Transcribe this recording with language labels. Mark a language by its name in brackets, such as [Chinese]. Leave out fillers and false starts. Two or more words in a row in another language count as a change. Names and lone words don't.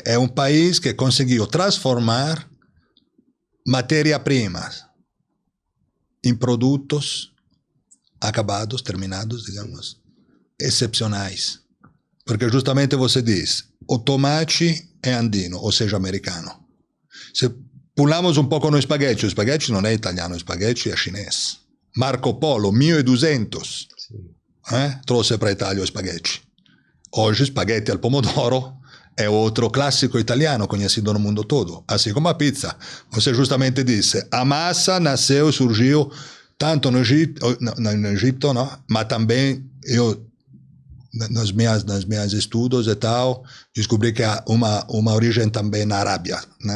[Portuguese] É um país que conseguiu transformar matérias-primas em produtos acabados, terminados, digamos, excepcionais. Porque justamente você diz, o tomate é andino, ou seja, americano. Se pulamos um pouco no spaghetti, [Italian] o spaghetti non è italiano, o spaghetti è cinese. [Portuguese] Marco Polo, 1200, trouxe para a Itália o spaghetti. Hoje, spaghetti al pomodoro é outro clássico italiano conhecido no mundo todo, assim como a pizza. Você justamente disse, a massa nasceu, surgiu tanto no Egito, não? Mas também nos meus estudos e tal, descobri que há uma origem também na Arábia, né?